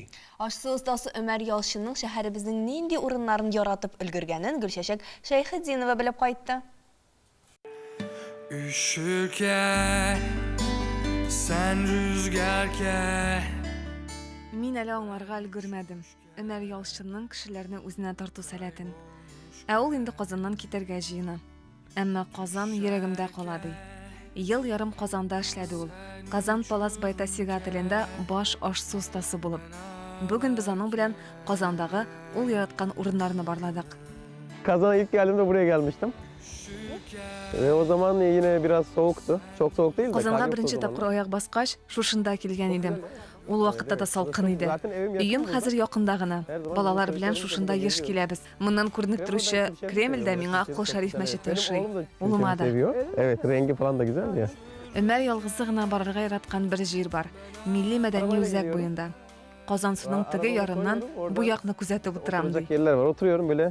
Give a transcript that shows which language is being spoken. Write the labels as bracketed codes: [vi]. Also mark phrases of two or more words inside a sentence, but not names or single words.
[tt] Ашсы остасы Өмәр Ялчынның шәһәребезнең нинди урыннарын яратып өлгергәнен Гөлчәчәк Шәйхетдинова белеп кайтты. [tr] Üşürken, sen rüzgarken. [tt] Мин әле аңларга өлгермәдем. Ömer Ялшынның кешеләрне үзенә тарту сәләтен. Ә ул инде Казаннан китәргә җыена. Әмма Казан йөрәгемдә кала ди. Ел ярым Казанда эшләде ул. Казан Палас Байтасига телендә баш ашсу остасы булып. Бүген biz аның белән Казандагы ул яраткан урыннарны барладык. [tr] Kazan'a ilk geldiğimde buraya gelmiştim. Ve o zaman yine biraz soğuktu. Çok soğuk değil de. [tt] Казанга беренче тапкыр аяк баскач, шушында килгән идем. Ул вакытта да салкын иде. Өем хәзер якында гына. Балалар белән шушында еш киләбез. Моннан күренеп торучы Кремльдә миңа Аккол Шариф мәчете ошый. Улыма да. [tr] Evet, rengi falan da güzel ya. [tt] Ömer ялгызы гына барырга яраткан бер җир бар. Милли мәдәни үзәк буенда. Казан суның теге ярыннан бу якны күзәтеп утырам ди. [tr] Yerler var. Oturuyorum böyle.